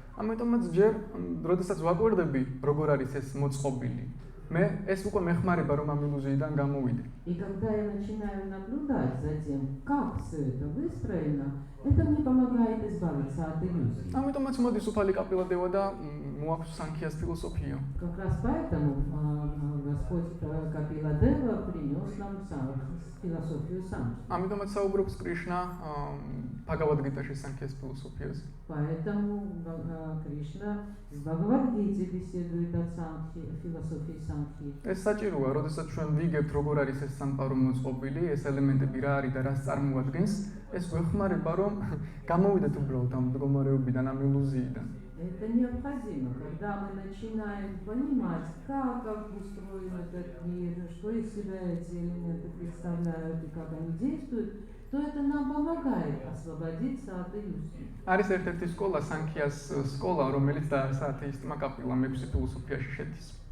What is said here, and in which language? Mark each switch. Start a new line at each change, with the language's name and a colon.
Georgian: ამიტომაც ჯერ, როდესაც ვაკვირდები, როგორ არის ეს მოწყობილი, მე ეს უკვე მეხმარება, რომ ამ ილუზიიდან გამოვიდე.
Russian: И когда я начинаю наблюдать за тем, как все это выстроено, это мне помогает избавиться от иллюзий.
Georgian: ამიტომაც მოდის უფალი კაპილადევა და მოაქვს სანქიას ფილოსოფია.
Russian: Как раз поэтому Господь Капиладева принес нам философию санки.
Georgian: ამიტომაც საუბრობს კრიშნა ბჰაგავად-გიტაში სანქიას ფილოსოფიაზე.
Russian: Поэтому Кришна с Бхагавад-гите беседует о философии санки.
Georgian: ეს საჭიროა, როდესაც ჩვენ ვიგებთ, როგორ არის ეს სამყარო მოწყობილი, ეს ელემენტები რა არის და რას წარმოადგენს, ეს გვეხმარება, რომ გამოვიდეთ უბრალოდ ამ მდგომარეობიდან, ამ ილუზიიდან.
Russian: Это необходимо, когда мы начинаем понимать, как устроен этот мир, что из себя эти элементы представляют и как они действуют, то это нам помогает освободиться от иллюзий.
Georgian: არის ერთ-ერთი სკოლა, სანქიას სკოლა, რომელიც საათეისტმა კაპილამ 6 ფილოსოფიაში შედის.